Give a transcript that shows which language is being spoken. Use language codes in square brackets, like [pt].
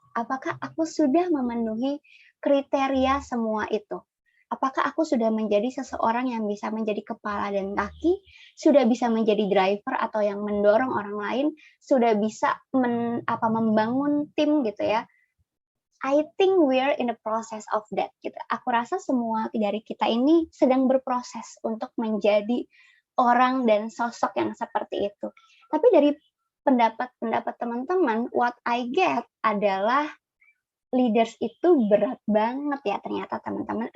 [id] Apakah aku sudah memenuhi kriteria semua itu? Apakah aku sudah menjadi seseorang yang bisa menjadi kepala dan kaki, sudah bisa menjadi driver atau yang mendorong orang lain, sudah bisa membangun tim gitu ya? [en] I think we're in the process of that [id] gitu. Aku rasa semua dari kita ini sedang berproses untuk menjadi orang dan sosok yang seperti itu. Tapi dari pendapat teman-teman, [en] what I get [id] adalah leaders itu berat banget ya ternyata teman-teman.